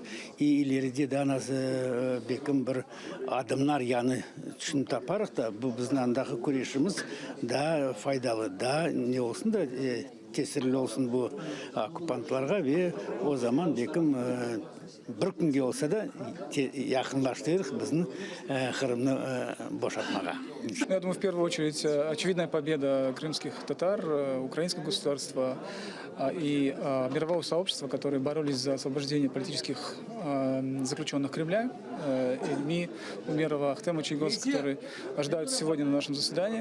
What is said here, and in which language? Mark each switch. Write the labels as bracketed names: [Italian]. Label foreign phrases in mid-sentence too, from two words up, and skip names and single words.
[Crimean Tatar] İleride de nasıl bekim bir adımlar yani için taparıq da bu bizden andaki kuruşumuz daha faydalı, daha ne olsun da tesirli olsun bu okupantlarga ve o zaman bekim bir günge olsa da yakınlaştırırıq bizim Kırım'ı boşaltmağa. [Russian] Я думаю, в первую очередь, очевидная победа крымских татар, украинского государства и мирового сообщества, которые боролись за освобождение политических заключенных Кремля, Ильми, Умерова, Ахтема Чайгоз, которые ожидаются сегодня на нашем заседании.